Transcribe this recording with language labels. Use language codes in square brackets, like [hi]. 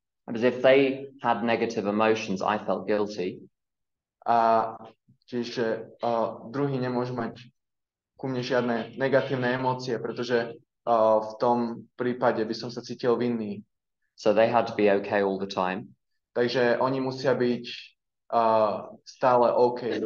[en] Because if they had negative emotions, I felt guilty. [sk] Čiže druhý nemôžu mať ku mne žiadne negatívne emócie, pretože v tom prípade by som sa cítil vinný. [en] So they had to be okay all the time. [sk] Takže oni musia byť stále OK.